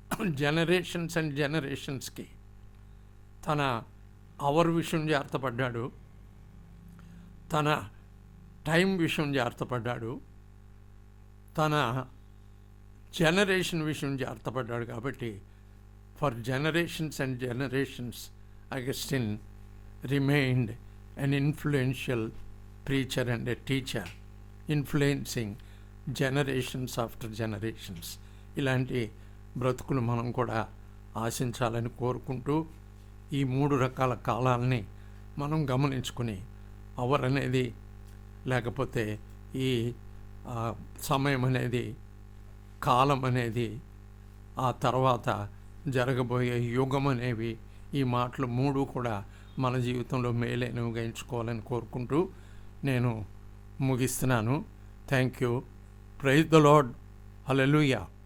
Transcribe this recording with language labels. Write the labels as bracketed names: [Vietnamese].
[Telugu] Generations and జనరేషన్స్కి తన hour విషయం జాగ్రత్త పడ్డాడు, తన టైం విషయం జాగ్రత్త పడ్డాడు, తన జనరేషన్ విషయం జాగ్రత్త పడ్డాడు. [English] కాబట్టి for generations and generations Augustine remained an influential preacher and a teacher, influencing generations after generations. [Telugu] ఇలాంటి బ్రతుకులు మనం కూడా ఆశించాలని కోరుకుంటూ ఈ 3 రకాల కాలాలని మనం గమనించుకుని అవర్ అనేది లేకపోతే ఈ సమయం అనేది, కాలం అనేది, ఆ తర్వాత జరగబోయే యుగం అనేవి, ఈ మాటలు 3 కూడా మన జీవితంలో మేలైనవిగా ఎంచుకోవాలని కోరుకుంటూ నేను ముగిస్తున్నాను. [English] Thank you. Praise the Lord. [Telugu] Hallelujah.